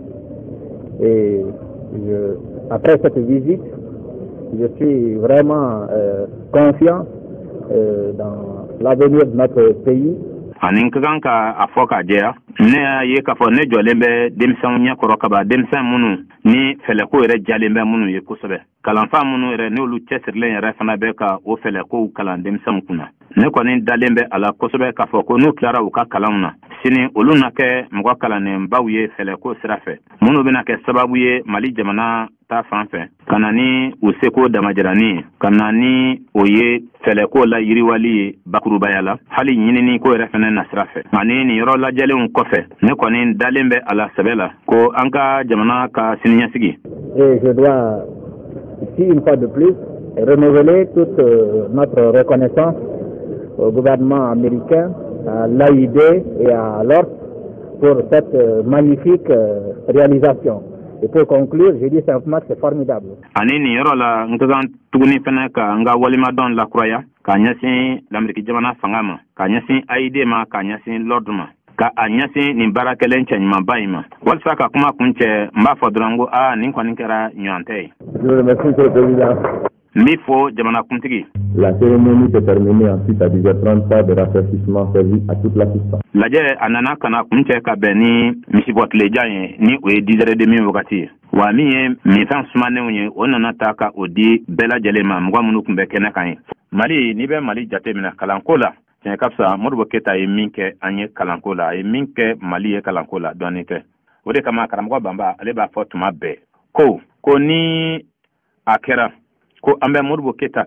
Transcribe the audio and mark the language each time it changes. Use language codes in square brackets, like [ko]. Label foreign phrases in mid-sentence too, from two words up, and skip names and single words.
[fr] Et après cette visite, je suis vraiment confiant dans l'avenir de notre pays. [bm] Ani ka kan ka a fɔ ka jɛya ne y'a ye k'a fɔ ne jɔlen bɛ denmisɛnw ɲɛkɔrɔ kaba denmisɛn minnu ni fɛlɛko yɛrɛ jalen bɛ minnu ye kosɛbɛ kalanfa minnu yɛrɛ n'olu cɛsirilen yɛrɛ fana bɛ ka o fɛlɛkow kalan denmisɛnw kunna ne kɔni dalen bɛ a la kosɛbɛ k'a fɔ ko n'u tilara u ka kalanw na sini olu na kɛ mɔgɔ kalannenbaw ye fɛlɛko sira fɛ minnu bɛna kɛ sababu ye Mali jamana ta fan fɛ ka na ni u seko damajirani ye ka na ni o ye fɛlɛko la yiriwali ye bakurubaya la hali ɲinini ko yɛrɛ fɛnɛ na sira fɛ ani nin yɔrɔ lajɛlenw kɔfɛ ne kɔni dalen bɛ a la sɛbɛ la ko an ka jamana ka siniɲɛsigi. [fr] Et je dois ici une fois de plus renouveler toute notre reconnaissance au gouvernement américain, à l'AID et à l'ORS pour cette magnifique réalisation. Et pour conclure, je dis simplement que c'est formidable. [bm] Ani nin yɔrɔ la n ka kan tuguni fɛnɛ ka n ka walimadɔn lakuraya k'a ɲɛsin l'Amérique jamana fanga ma k'a ɲɛsin AID ma k'a ɲɛsin l'ordre ma ka a ɲɛsin nin baara kɛlen cɛɲumanba in ma walasa ka kuma kun cɛ n b'a fɔ dɔrɔn ko nin kɔni kɛra ɲɔgɔn tɛ ye. [fr] Je vous remercie, Monsieur le Président. [bm] N b'i fo jamanakuntigi. [fr] La cérémonie s'est terminée ensuite à 10h30 par des rafraîchissements servis à toute l'assistance. [bm] Lajɛ a nana ka na kun cɛ ka bɛn ni misibɔtilejan ye ni o ye 10h30 wagati ye wa min ye minfɛn sumanenw ye o nana ta ka o di bɛɛ lajɛlen ma mɔgɔ minnu tun bɛ kɛnɛ kan ye. Mali n'i bɛ Mali jate minɛ kalanko la tiɲɛ ka fisa Modibo Keyita ye min kɛ an ye kalanko la a ye min kɛ Mali ye kalanko la dɔɔnin tɛ o de kama karamɔgɔ Banba ale b'a fɔ tuma bɛɛ ko ni a kɛra ko an bɛ Modibo Keyita